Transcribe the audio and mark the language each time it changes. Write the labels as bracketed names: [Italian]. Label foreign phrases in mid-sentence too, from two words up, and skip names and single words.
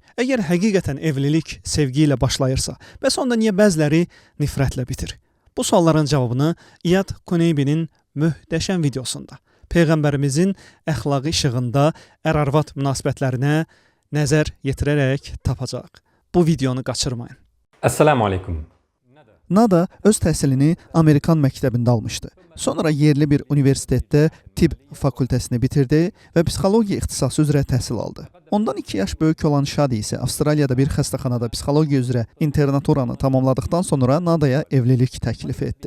[Azerbaijani] Əgər həqiqətən evlilik sevgi ilə başlayırsa, bəs onda niyə bəziləri nifrətlə bitir? Bu sualların cavabını İyad Kuneybinin möhtəşəm videosunda, Peyğəmbərimizin əxlaqı işığında ər-arvad münasibətlərinə nəzər yetirərək tapacaq. Bu videonu qaçırmayın. [Arabic] السَّلَامُ عَلَيْكُمْ. [Azerbaijani] Nada öz təhsilini Amerikan məktəbində almışdı. Sonra yerli bir universitetdə tibb fakültəsini bitirdi və psixologiya ixtisası üzrə təhsil aldı. Ondan 2 yaş böyük olan Shadi isə Avstraliyada bir xəstəxanada psixologiya üzrə internaturanı tamamladıqdan sonra Nadaya evlilik təklif etdi.